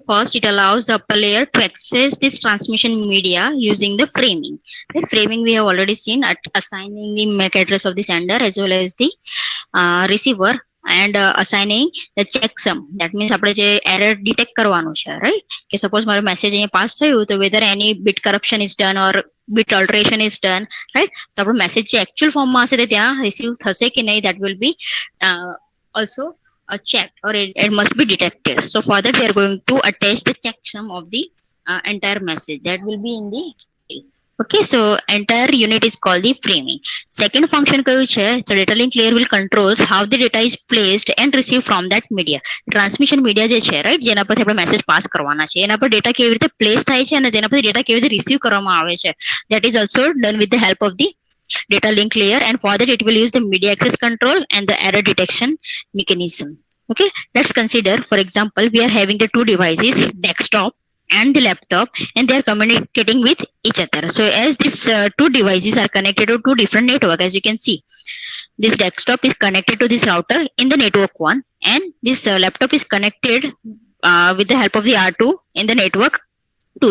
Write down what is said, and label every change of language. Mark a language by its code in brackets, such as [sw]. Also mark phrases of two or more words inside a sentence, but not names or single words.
[en] First, it allows the upper layer to access this transmission media using the framing. Right? Framing we have already seen, at assigning the MAC address of the sender as well as the receiver, and assigning the checksum. That means [gu] આપણે જે [en] error detect [gu] કરવાનું છે, [en] right? [gu] કે suppose મારો message અહીંયા pass થયું, તો [en] whether any bit corruption is done or bit alteration is done, right? [gu] તો આપણો message જે [en] actual form [gu] માં હશે તે ત્યાં receive થશે કે નહીં, [en] that will be also checked, or it must be detected. So for that we are going to attach the checksum of the entire message that will be in the. Okay, so entire unit is called the framing. Second function [gu] કયું છે, [en] so data link layer will controls how the data is placed and received from that media. Transmission media [gu] જે છે, right, જેના પરથી આપણે મેસેજ પાસ કરવાના છે, એના પર ડેટા કેવી રીતે પ્લેસ થાય છે અને તેના પરથી ડેટા કેવી રીતે રિસીવ કરવામાં આવે છે, [en] that is also done with the help of the data link layer, and for that it will use the media access control and the error detection mechanism. Okay, let's consider, for example, we are having the two devices, desktop and the laptop, and they are communicating with each other. So as these two devices are connected to two different networks, as you can see, this desktop is connected to this router in the network 1, and this laptop is connected with the help of the R2 in the network 2.